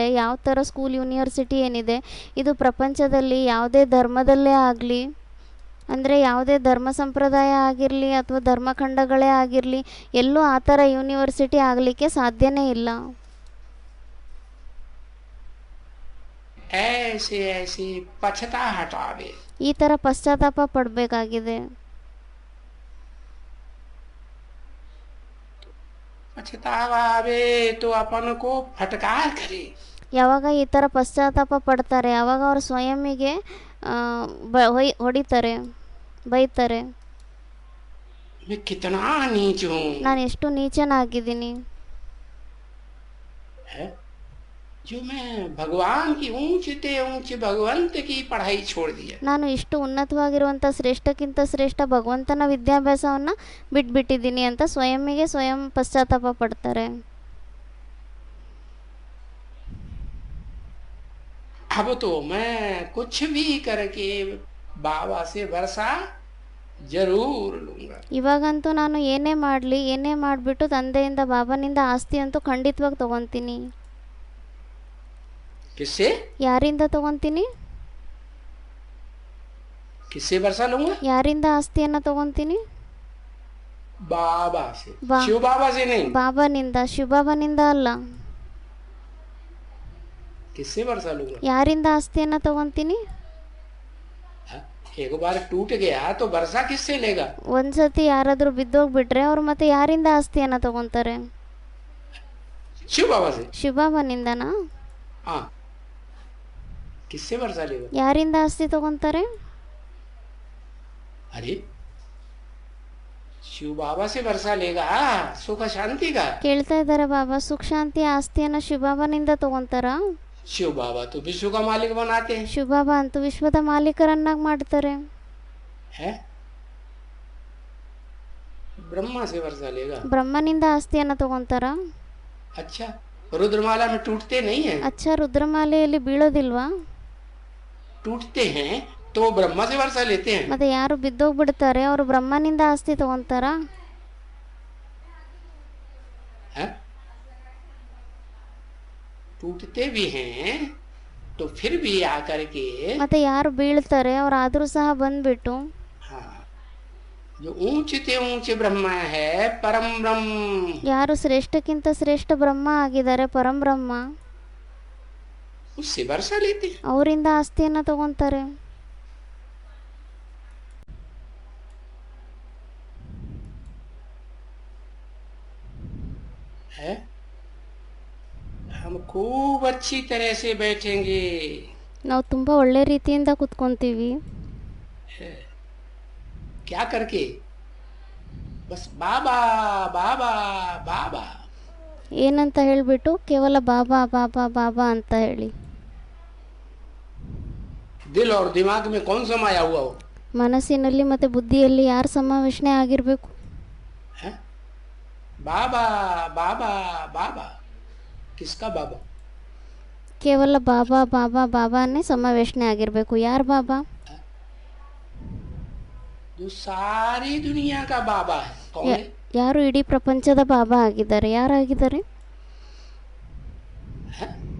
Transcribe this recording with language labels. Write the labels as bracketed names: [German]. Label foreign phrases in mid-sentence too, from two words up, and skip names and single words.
[Kannada] ಯಾವ ಥರ ಸ್ಕೂಲ್ ಯೂನಿವರ್ಸಿಟಿ ಏನಿದೆ, ಇದು ಪ್ರಪಂಚದಲ್ಲಿ ಯಾವುದೇ ಧರ್ಮದಲ್ಲೇ ಆಗಲಿ, ಅಂದರೆ ಯಾವುದೇ ಧರ್ಮ ಸಂಪ್ರದಾಯ ಆಗಿರಲಿ ಅಥವಾ ಧರ್ಮಖಂಡಗಳೇ ಆಗಿರಲಿ, ಎಲ್ಲೂ ಆ ಥರ ಯೂನಿವರ್ಸಿಟಿ ಆಗಲಿಕ್ಕೆ ಸಾಧ್ಯನೇ ಇಲ್ಲ. [Hindi] ऐसे ऐसे पछता हटावे, [Kannada] ಈ ಥರ ಪಶ್ಚಾತ್ತಾಪ ಪಡಬೇಕಾಗಿದೆ. [Hindi] पछतावा आवे तो अपन को फटकार करे। [Kannada] ಯಾವಾಗ ಈ ಥರ ಪಶ್ಚಾತ್ತಾಪ ಪಡ್ತಾರೆ, ಆವಾಗ ಅವರು ಸ್ವಯಂಗೆ ಹೊಡಿತಾರೆ, ಬೈತಾರೆ, [Hindi] मैं कितना नीच हूँ, [Kannada] ನಾನು ಎಷ್ಟು ನೀಚನಾಗಿದ್ದೀನಿ, [Hindi] है जो मैं भगवान की ऊंचे ऊंचे भगवंत की पढ़ाई छोड़ दिया। [Kannada] ನಾನು ಇಷ್ಟು ಉನ್ನತವಾಗಿರುವಂಥ ಶ್ರೇಷ್ಠಕ್ಕಿಂತ ಶ್ರೇಷ್ಠ ಭಗವಂತನ ವಿದ್ಯಾಭ್ಯಾಸವನ್ನು ಬಿಟ್ಬಿಟ್ಟಿದ್ದೀನಿ ಅಂತ ಸ್ವಯಂ ಪಶ್ಚಾತ್ತಾಪ ಪಡ್ತಾರೆ. [Hindi] अब तो मैं कुछ भी करके बाबा से वर्षा जरूर लूंगा। [Kannada] ಇವಾಗಂತೂ ನಾನು ಏನೇ ಮಾಡಲಿ, ಏನೇ ಮಾಡಿಬಿಟ್ಟು ತಂದೆಯಿಂದ ಬಾಬನಿಂದ ಆಸ್ತಿ ಅಂತೂ ಖಂಡಿತವಾಗಿ ತೊಗೊತೀನಿ. [Hindi] किससे [Kannada] ಯಾರಿಂದ ತೊಗೊತೀನಿ? [Hindi] किससे वर्षा लूंगा? [Kannada] ಯಾರಿಂದ ಆಸ್ತಿಯನ್ನು ತೊಗೊತೀನಿ? [Hindi] बाबा से, बा- शिव बाबा से नहीं। [Kannada] ಬಾಬನಿಂದ, ಶಿವಬಾಬನಿಂದ ಅಲ್ಲ. [Hindi] किससे वर्षा लूंगा? [Kannada] ಯಾರಿಂದ ಆಸ್ತಿಯನ್ನು ತೊಗೊತೀನಿ? [Hindi] हाँ, एक बार टूट गया तो वर्षा किससे लेगा? [Kannada] ಒಂದ್ಸತಿ ಯಾರಾದರೂ ಬಿದ್ದೋಗ್ಬಿಟ್ರೆ ಅವ್ರು ಮತ್ತೆ ಯಾರಿಂದ ಆಸ್ತಿಯನ್ನು ತೊಗೊತಾರೆ? [Hindi] शिव बाबा से। [Kannada] ಶಿವಬಾಬನಿಂದನಾ? [Hindi] हाँ, किससे वर्षा लेगा? [Kannada] ಯಾರಿಂದ ಆಸ್ತಿ ತೊಗೊತಾರೆ? [Hindi] अरे शिव बाबा से वर्षा लेगा सुख शांति का। [Kannada] ಕೇಳ್ತಾ ಇದ್ದಾರೆ ಬಾಬಾ, ಸುಖ ಶಾಂತಿ ಆಸ್ತಿಯನ್ನು ಶಿವಬಾಬನಿಂದ ತೊಗೊತಾರಾ? [Hindi] शिव बाबा तो विश्व का मालिक बनाते हैं, [Kannada] ಶಿವಬಾಬಾ ಅಂತೂ ವಿಶ್ವದ ಮಾಲೀಕರನ್ನಾಗಿ ಮಾಡ್ತಾರೆ. [Hindi] है? ब्रह्मा से वर्षा लेगा। [Kannada] ಬ್ರಹ್ಮನಿಂದ ಆಸ್ತಿಯನ್ನು ತೊಗೊತಾರಾ? [Hindi] अच्छा, रुद्रमाला में टूटते नहीं है? [Kannada] ಅಚ್ಚ, ರುದ್ರಮಾಲೆಯಲ್ಲಿ ಬೀಳೋದಿಲ್ವಾ? [Hindi] टूटते हैं तो ब्रह्मा से वर्षा लेते हैं। [Kannada] ಮತ್ತೆ ಯಾರು ಬಿದ್ದೋಗ್ಬಿಡ್ತಾರೆ ಅವರು ಬ್ರಹ್ಮನಿಂದ ಆಸ್ತಿ ತೊಗೊತಾರಾ? [Hindi] हैं? टूटते भी हैं तो फिर भी आकर के, [Kannada] ಮತ್ತೆ ಯಾರು ಬೀಳ್ತಾರೆ ಅವ್ರು ಆದರೂ ಸಹ ಬಂದ್ಬಿಟ್ಟು, [Hindi] हाँ, जो ऊंचे ऊंचे ब्रह्मा है परम ब्रह्म, [Kannada] ಯಾರು ಶ್ರೇಷ್ಠಕ್ಕಿಂತ ಶ್ರೇಷ್ಠ ಬ್ರಹ್ಮ ಆಗಿದ್ದಾರೆ, ಪರಂಬ್ರಹ್ಮ, [Hindi] उससे वर्षा लेते हैं। [Kannada] ಅವರಿಂದ ಆಸ್ತಿಯನ್ನು ತಗೊತಾರೆ. [Hindi] है? हम खूब अच्छी तरह से बैठेंगे, [Kannada] ನಾವು ತುಂಬ ಒಳ್ಳೆ ರೀತಿಯಿಂದ ಕೂತ್ಕೊಂತೀವಿ. [Hindi] क्या करके? बस बाबा बाबा बाबा, [Kannada] ಏನಂತ ಹೇಳಿಬಿಟ್ಟು ಕೇವಲ ಬಾಬಾ ಬಾಬಾ ಬಾಬಾ ಅಂತ ಹೇಳಿ. [Hindi] दिल और दिमाग में कौन समाया हुआ हो? [Kannada] ಮನಸ್ಸಿನಲ್ಲಿ ಮತ್ತು ಬುದ್ಧಿಯಲ್ಲಿ ಯಾರು ಸಮಾವೇಶನೆ ಆಗಿರಬೇಕು? [Hindi] है? बाबा बाबा बाबा, किसका बाबा? [Kannada] ಕೇವಲ ಬಾಬಾ ಬಾಬಾ ಬಾಬಾನೇ ಸಮಾವೇಶನೆ ಆಗಿರಬೇಕು. ಯಾರು ಬಾಬಾ? [Hindi] जो सारी दुनिया का बाबा है, कौन है? [Kannada] ಯಾರು ಇಡೀ ಪ್ರಪಂಚದ ಬಾಬಾ ಆಗಿದ್ದಾರೆ? ಯಾರಾಗಿದ್ದಾರೆ? [Hindi] है?